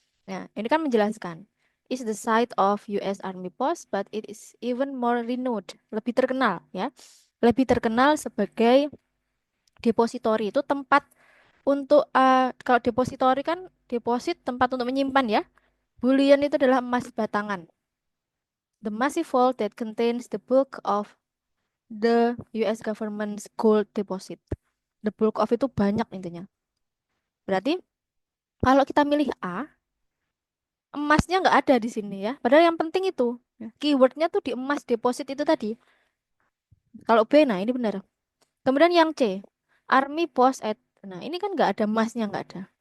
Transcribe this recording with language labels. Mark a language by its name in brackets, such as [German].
[Indonesian] Nah, ini kan menjelaskan [English] is the site of US Army Post, but it is even more renowned, [Indonesian] lebih terkenal ya, lebih terkenal sebagai [English] depository. [Indonesian] Itu tempat untuk kalau depository kan deposit tempat untuk menyimpan ya. Bullion itu adalah emas batangan. [English] The massive vault that contains the bulk of the US government's gold deposit. The bulk of [Indonesian] itu banyak intinya. Berarti kalau kita milih A, emasnya nggak ada di sini ya. Padahal yang penting itu ya, keywordnya tuh di emas deposit itu tadi. Kalau B, nah ini benar. Kemudian yang C, Army Post at, nah ini kan nggak ada emasnya, nggak ada.